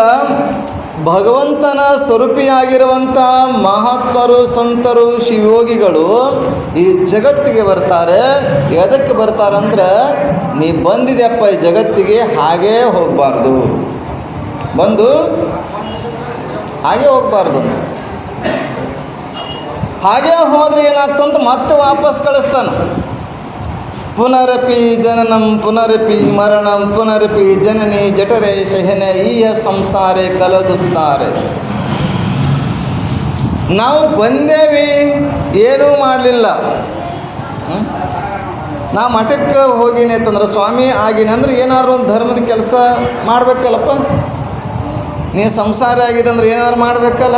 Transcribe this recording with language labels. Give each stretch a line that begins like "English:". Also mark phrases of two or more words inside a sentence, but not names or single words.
Kannada: ಭಗವಂತನ ಸ್ವರೂಪಿಯಾಗಿರುವಂಥ ಮಹಾತ್ಮರು, ಸಂತರು, ಶಿವಯೋಗಿಗಳು ಈ ಜಗತ್ತಿಗೆ ಬರ್ತಾರೆ. ಎದಕ್ಕೆ ಬರ್ತಾರಂದ್ರೆ, ನೀ ಬಂದಿದೆಯಪ್ಪ ಈ ಜಗತ್ತಿಗೆ, ಹಾಗೇ ಹೋಗಬಾರ್ದು, ಬಂದು ಹಾಗೆ ಹೋಗಬಾರ್ದು. ಹಾಗೇ ಹೋದರೆ ಏನಾಗ್ತಂತ ಮತ್ತೆ ವಾಪಸ್ ಕಳಿಸ್ತಾನೆ.
Sanskrit: ಪುನರಪಿ ಜನನಂ ಪುನರಪಿ ಮರಣಂ ಪುನರಪಿ ಜನನಿ ಜಠರೇ ಶಯನೆ ಈಯ ಸಂಸಾರೇ ಕಲದುಸ್ತಾರೆ.
Kannada: ನಾವು ಬಂದೇವಿ, ಏನೂ ಮಾಡಲಿಲ್ಲ. ನಾ ಮಠಕ್ಕೆ ಹೋಗಿನಿ ಅಂತಂದ್ರೆ, ಸ್ವಾಮಿ ಆಗಿನಿ ಅಂದ್ರೆ ಏನಾದ್ರು ಒಂದು ಧರ್ಮದ ಕೆಲಸ ಮಾಡಬೇಕಲ್ಲಪ್ಪ. ನೀ ಸಂಸಾರ ಆಗಿದೆ ಅಂದ್ರೆ ಏನಾದ್ರು ಮಾಡಬೇಕಲ್ಲ.